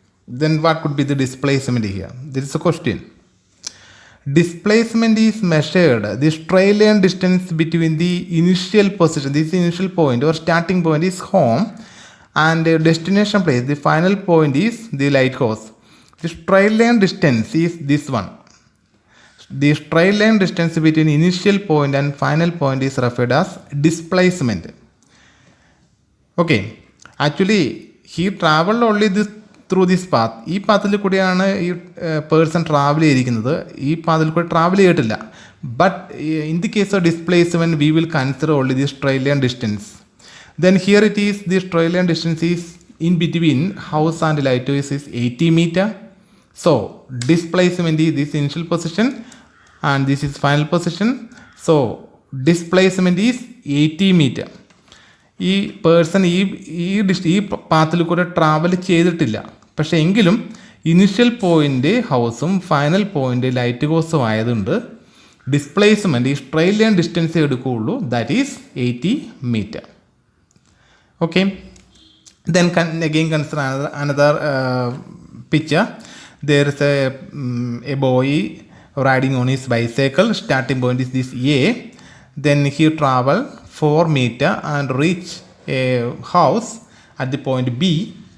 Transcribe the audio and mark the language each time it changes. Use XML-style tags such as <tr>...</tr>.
<en>Then what could be the displacement here? This is a question. Displacement is measured, the straight line distance between the initial position, this initial point or starting point is home, and the destination place, the final point is the lighthouse. The straight line distance is this one. The straight line distance between initial point and final point is referred as displacement. Okay, actually he traveled only through this path.</en> <ml>ഈ പാത്തിൽ കൂടിയാണ് ഈ person travel ചെയ്തിരിക്കുന്നത്. ഈ പാത്തിൽ കൂടി travel ചെയ്തിട്ടില്ല.</ml> <en>But in the case of displacement we will consider only the straight line distance. Then here it is, the straight line distance is in between house and lighthouse is 80 meter. So displacement is this initial position and this is final position. So displacement is 80 meter.</en> <ml>ഈ person ഈ പാത്തിൽ കൂടെ travel ചെയ്തിട്ടില്ല. പക്ഷേ എങ്കിലും initial point ഹൗസും final point light ഹൗസും ആയതുകൊണ്ട് displacement ഈ straight line distance എടുക്കുകയുള്ളൂ,</ml> <en>That is 80 meter. Okay, then again consider another picture. There is a boy riding on his bicycle. Starting point is this A. Then he travel 4 meter and reach a house at the point B.</en>